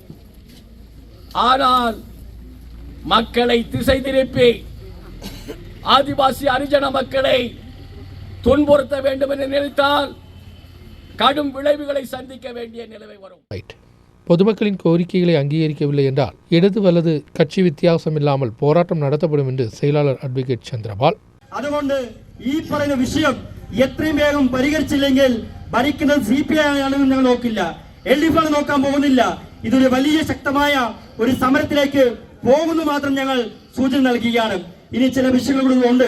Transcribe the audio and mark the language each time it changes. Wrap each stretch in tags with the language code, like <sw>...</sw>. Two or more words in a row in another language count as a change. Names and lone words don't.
<ta>ஆனால் மக்களை திசை திருப்பி ஆதிவாசி ஹரிஜன மக்களை துன்புறுத்த வேண்டும் என்று நினைத்தால் கடும் விளைவுகளை சந்திக்க வேண்டிய நிலைமை வரும். பொதுமக்களின் கோரிக்கைகளை அங்கீகரிக்கவில்லை என்றால் இடது வலது கட்சி வித்தியாசம் இல்லாமல் போராட்டம் நடத்தப்படும் என்று செயலாளர் അഡ്വക്കേറ്റ് ചന്ദ്രപാൽ.</ta> <ml>അതുകൊണ്ട് ഈ പറയുന്ന വിഷയം എത്രയും വേഗം പരിഹരിച്ചില്ലെങ്കിൽ ഭരിക്കുന്നത് സിപിഐ ആണെന്ന് ഞങ്ങൾ നോക്കില്ല, LDF നോക്കാൻ പോകുന്നില്ല. ഇതൊരു വലിയ ശക്തമായ ഒരു സമരത്തിലേക്ക് പോകുന്നു മാത്രം ഞങ്ങൾ സൂചന നൽകുകയാണ്. ഇനി ചില വിഷയങ്ങൾ കൂടി ഉണ്ട്.</ml>